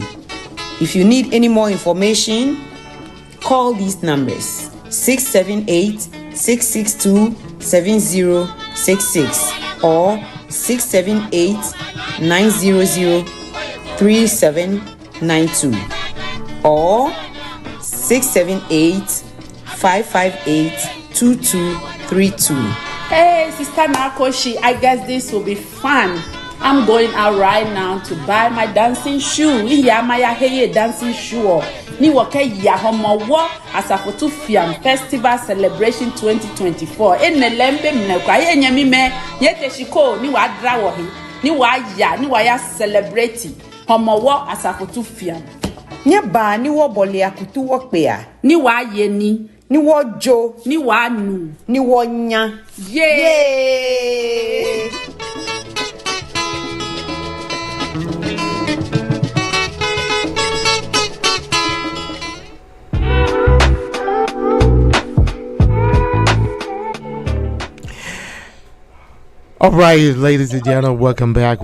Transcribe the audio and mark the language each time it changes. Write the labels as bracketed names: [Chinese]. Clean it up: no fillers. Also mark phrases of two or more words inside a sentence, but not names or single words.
[English] If you need any more information, call these numbers 678-662-7066 or 678-900-3792 or 678-558-2232. Hey, Sister Nakoshi, I guess this will be fun. I'm going out right now to buy my dancing shoe. [Ga] Iya maya heye [English] dancing shoe. [Ga] Ni wake ya HOMOWO Asafotufiam Festival Celebration 2024. Ene lembe mnekwa ye nyami me yete shiko ni wa drawo hi. Ni wa ya celebrate HOMOWO Asafotufiam. Nye ba ni wo bole akutu wo pe a. Ni wa ye ni wo jo, ni wa nu, ni wo nya. Yay! [English] All right, ladies and gentlemen, welcome back.